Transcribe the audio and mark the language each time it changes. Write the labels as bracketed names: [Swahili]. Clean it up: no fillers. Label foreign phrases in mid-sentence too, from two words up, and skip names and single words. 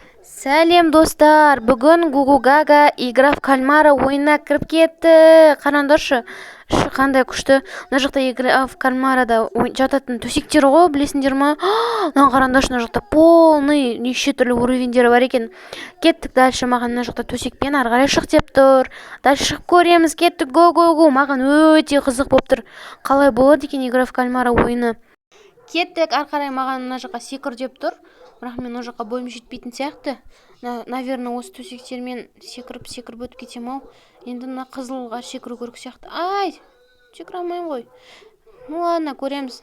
[Kazakh] Сәлем достар, бүгін Гугу Гага [Russian] игра в кальмара [Kazakh] ойынына кіріп кетті. Қараңдаршы, іші қандай күшті. Мына жақта [Russian] игра в кальмарада [Kazakh] жататын төсектер ғой, білесіңдер ма? Мына қараңдаршы, мына жақта полный неше түрлі уровендері бар екен. Кеттік дальше, маған мына жақта төсекпен ары қарай шық деп тұр. Дальше шығып көреміз, кеттік, го. Маған өте қызық болып тұр. Қалай болады екен [Russian] игра в кальмара [Kazakh] ойыны? Кеттік, ары қарай маған мына жаққа секір деп тұр. Бірақ мен ол жаққа бойым жетпейтін сияқты. Наверное, осы төсектермен секіріп өтіп кетем ау. Енді мына қызылға секіру керек сияқты. Ай, секіре алмаймын ғой. [Russian] Ну ладно, [Kazakh] көреміз.